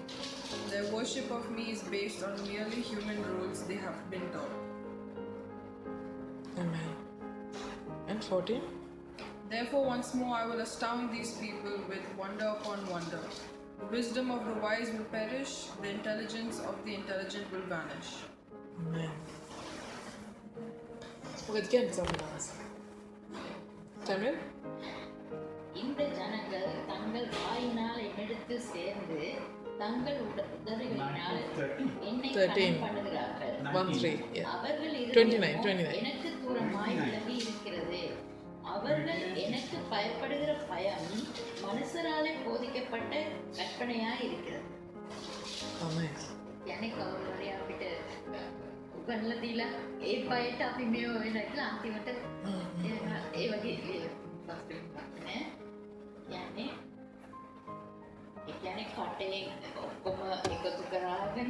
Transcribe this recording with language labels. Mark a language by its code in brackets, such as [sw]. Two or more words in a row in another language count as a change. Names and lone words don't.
[en] Their worship of me is based on merely human rules they have been taught." Amen. And 14. Therefore, once more I will astound these people with wonder upon wonder. The wisdom of the wise will perish, the intelligence of the intelligent will vanish. [si] Amen. මොකද කියන්නේ ස්වාමීන් වහන්සේ? [en] Tamil? [ta] இந்த ஜனங்கள் தங்கள் வாயினால் என்னிடத்தில் சேர்ந்து தங்கள் உதடுகளினால் என்னை 13. கனம் பண்ணுகிறார்கள். [en] 1-3. Yeah. [ta] அவர்கள் 29, இருதயமோ 29. எனக்கு தூரமாய் விலகி இருக்கிறது. அவர்கள் எனக்கு பயப்படுகிற பயம் மனுஷராலே போதிக்கப்பட்ட கற்பனையாய் இருக்கிறது. [en] Amen. [si] යන්නේ කවුරු හරි අපිට උගන්ලා දීලා ඒ බයට අපි මේ වෙන කියලා අන්තිමට ඒ වගේ නේ යන්නේ ඒ කියන්නේ කටේ ඔක්කොම එකතු කරාගෙන